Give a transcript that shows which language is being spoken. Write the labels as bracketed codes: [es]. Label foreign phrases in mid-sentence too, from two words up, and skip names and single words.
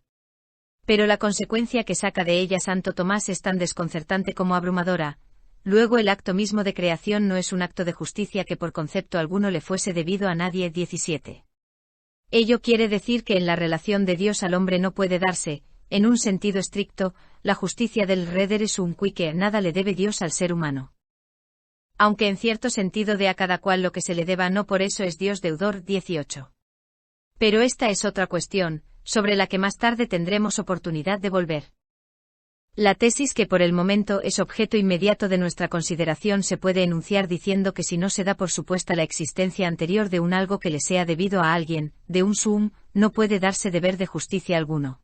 [es] Pero la consecuencia que saca de ella Santo Tomás es tan desconcertante como abrumadora. Luego el acto mismo de creación no es un acto de justicia que por concepto alguno le fuese debido a nadie, 17. Ello quiere decir que en la relación de Dios al hombre no puede darse, en un sentido estricto, la justicia del [la] redere sum qui [es] que nada le debe Dios al ser humano. Aunque en cierto sentido dé a cada cual lo que se le deba, no por eso es Dios deudor, 18. Pero esta es otra cuestión, sobre la que más tarde tendremos oportunidad de volver. La tesis que por el momento es objeto inmediato de nuestra consideración se puede enunciar diciendo que si no se da por supuesta la existencia anterior de un algo que le sea debido a alguien, de un sum, no puede darse deber de justicia alguno.